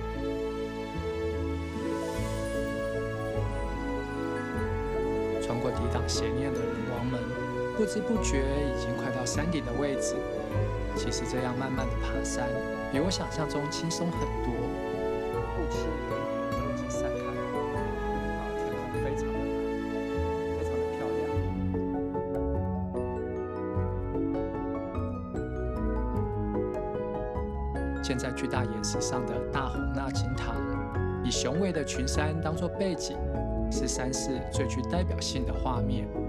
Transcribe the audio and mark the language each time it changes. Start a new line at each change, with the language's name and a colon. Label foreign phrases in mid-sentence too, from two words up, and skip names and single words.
Chinese: 穿過抵擋邪念的人王門，不知不覺已經快到山頂的位置。其實這樣慢慢的爬山，比我想象中輕鬆很多。霧氣都已經散開了，天空非常的藍，非常的漂亮。建在巨大岩石上的大弘那金堂，以雄偉的群山當作背景，是山寺最具代表性的畫面。